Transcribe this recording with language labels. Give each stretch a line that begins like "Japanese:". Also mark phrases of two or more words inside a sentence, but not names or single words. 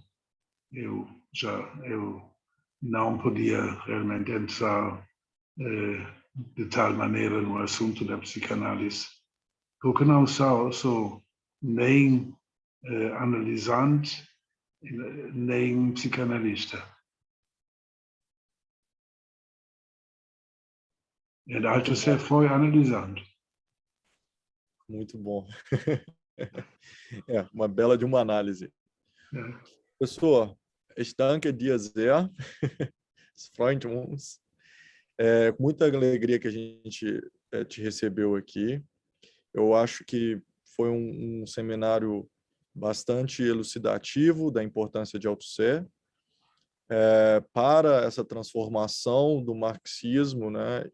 Portuguese: Eu não podia realmente entrar de tal maneira no assunto da psicanálise, porque não sou nem analisante, nem psicanalista. E Althusser foi analisando. Muito bom. Uma bela de uma análise.
German: Professor, ich danke dir sehr. Es freut uns.
Portuguese: Com muita alegria que a gente te recebeu aqui. Eu acho que foi um seminário bastante elucidativo da importância de Althusser para essa transformação do marxismo, né?